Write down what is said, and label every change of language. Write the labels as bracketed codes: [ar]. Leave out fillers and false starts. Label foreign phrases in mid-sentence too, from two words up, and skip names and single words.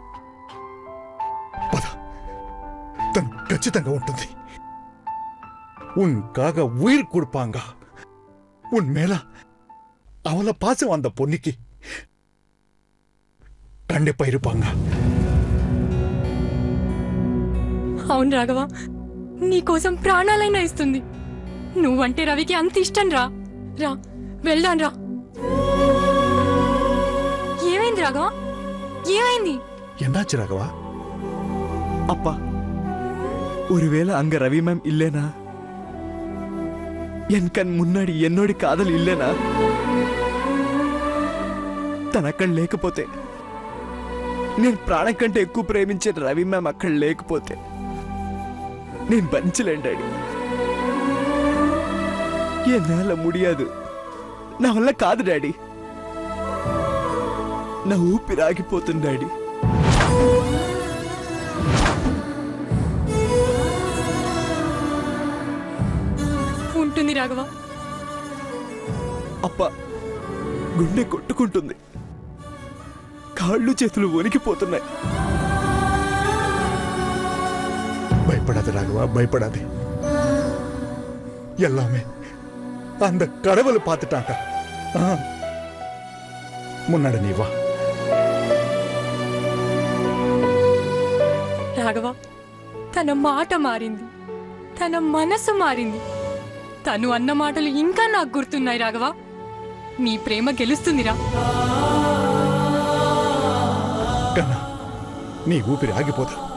[te] పద, తను ఖచ్చితంగా ఉంటుంది. [ta] உனக்காக உயிர் கொடுப்பாங்க. உன் மேல அவளை பாசம் அந்த பொண்ணுக்கு கண்டிப்பா இருப்பாங்க. [te] అవును రాఘవ, నీకోసం ప్రాణాలైనా ఇస్తుంది. నువ్వంటే రవికి అంత ఇష్టం రా. రా వెళ్దాం రా. ఏమైంది రాఘవ? ఏమైంది? [ta] என்னாச்சு ராகவா? அப்பா, ஒருவேளை அங்க ரவி மேம் இல்லேனா, என் கண் முன்னாடி என்னோட காதல் இல்லேనా, [te] తను అక్కడ లేకపోతే, నేను ప్రాణం కంటే ఎక్కువ ప్రేమించే రవి మ్యామ్ అక్కడ లేకపోతే నేను భరించలేను డాడీ. [ta] என்னால முடியாது, [te] నా వల్ల కాదు డాడీ. నా ఊపిరి ఆగిపోతుంది డాడీ. ఉంటుంది రాఘవ. అప్ప, గుండె కొట్టుకుంటుంది, కాళ్ళు చేతులు వణికిపోతున్నాయి. [ta] பயப்படாத ராகவா, பயப்படாதே. எல்லாமே அந்த கடவுளை பார்த்துட்டாங்க. முன்னாடி நீ வா. [te] రాఘవ, తన మాట మారింది, తన మనసు మారింది. తను అన్న మాటలు ఇంకా నాకు గుర్తున్నాయి రాఘవ. నీ ప్రేమ గెలుస్తుందిరా. కన్నా, నీ ఊపిరి ఆగిపోదా?